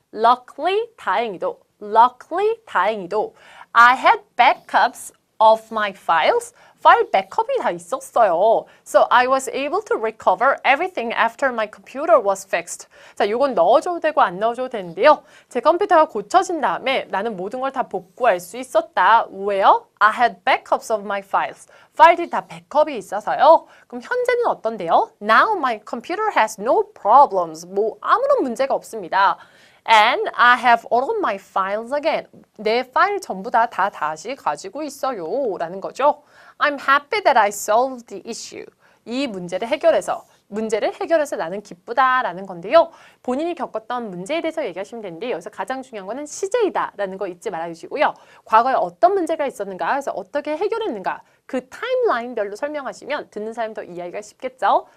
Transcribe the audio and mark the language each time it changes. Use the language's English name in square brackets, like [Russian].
[English] luckily [Korean] 다행히도 [English] luckily 다행히도 I had backups of my files. [Korean] 파일 백업이 다 있었어요. [English] So I was able to recover everything after my computer was fixed. [Korean] 자, 이건 넣어줘도 되고 안 넣어줘도 되는데요. 제 컴퓨터가 고쳐진 다음에 나는 모든 걸 다 복구할 수 있었다. 왜요? [English] I had backups of my files. [Korean] 파일들이 다 백업이 있어서요. 그럼 현재는 어떤데요? [English] Now my computer has no problems. [Korean] 뭐 아무런 문제가 없습니다. [English] And I have all of my files again. [Korean] 내 파일 전부 다 다시 가지고 있어요. 라는 거죠. [English] I'm happy that I solved the issue. [Korean] 이 문제를 해결해서 나는 기쁘다라는 건데요. 본인이 겪었던 문제에 대해서 얘기하시면 되는데 여기서 가장 중요한 거는 시제이다라는 거 잊지 말아주시고요. 과거에 어떤 문제가 있었는가, 그래서 어떻게 해결했는가 그 타임라인별로 설명하시면 듣는 사람이 더 이해하기가 쉽겠죠.